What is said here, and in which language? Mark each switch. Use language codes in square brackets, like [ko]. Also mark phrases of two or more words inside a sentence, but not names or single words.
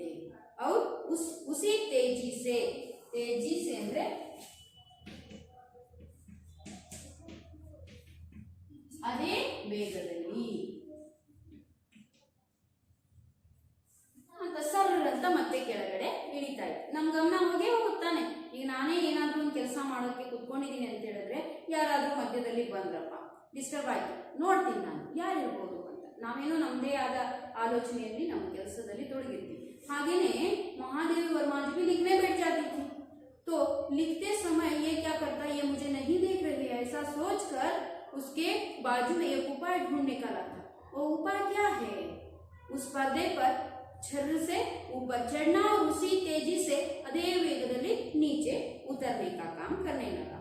[kn] ಅವ್ರು [hi] उसी तेज़ी से [kn] ಅಂದ್ರೆ ಅದೇ ವೇಗದಲ್ಲಿ ಅಂತ ಸರ್ರ ಅಂತ ಮತ್ತೆ ಕೆಳಗಡೆ ಇಳಿತಾ ಇತ್ತು. ನಮ್ ಗಮನ ಹೋಗೇ ಹೋಗುತ್ತಾನೆ. ಈಗ ನಾನೇ ಏನಾದ್ರೂ ಒಂದು ಕೆಲಸ ಮಾಡೋಕೆ ಕುತ್ಕೊಂಡಿದ್ದೀನಿ ಅಂತ ಹೇಳಿದ್ರೆ, ಯಾರಾದ್ರೂ ಮಧ್ಯದಲ್ಲಿ ಬಂದ್ರಪ್ಪ, ಡಿಸ್ಟರ್ಬ್ ಆಯ್ತು, ನೋಡ್ತೀನಿ ನಾನು ಯಾರಿರ್ಬೋದು ಅಂತ, ನಾವೇನೋ ನಮ್ಮದೇ ಆದ ಆಲೋಚನೆಯಲ್ಲಿ ನಮ್ಮ ಕೆಲಸದಲ್ಲಿ ತೊಡಗಿರ್ತೀವಿ. ಹಾಗೇನೆ [hi] महादेवी वर्मा जी भी लिखने बैठ जाती थी, तो लिखते समय ये क्या करता, ये मुझे नहीं देख रही है, ऐसा सोचकर उसके बाजू में एक उपाय ढूंढ निकाला था. वो उपाय क्या है, उस पर्दे पर छर्र से ऊपर चढ़ना और उसी तेजी से [kn] ಅದೇ ವೇಗದಲ್ಲಿ [hi] नीचे उतरने का काम करने लगा.